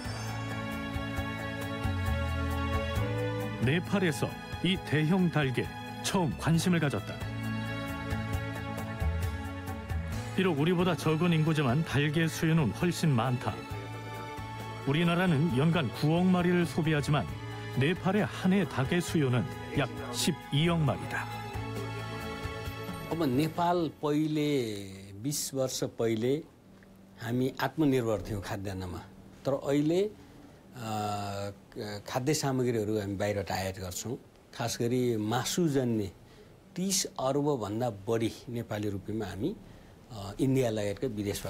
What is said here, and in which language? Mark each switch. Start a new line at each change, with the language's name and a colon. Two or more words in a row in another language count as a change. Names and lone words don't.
Korean: 네팔에서 이 대형 닭에 처음 관심을 가졌다. 비록 우리보다 적은 인구지만 닭의 수요는 훨씬 많다. 우리나라는 연간 9억 마리를 소비하지만 네팔의 한 해 닭의 수요는 약 12억 마리다.
Nepali: अब नेपाल पहिले 20 वर्ष पहिले हामी आत्मनिर्भर थियौँ खाद्यान्नमा तर अहिले खाद्य सामग्रीहरू हामी बाहिरबाट आयात गर्छौँ खास गरी मासुजन्य 30 अर्बभन्दा बढी नेपाली रुपियाँमा हामी इन्डिया लगायतका विदेशबाट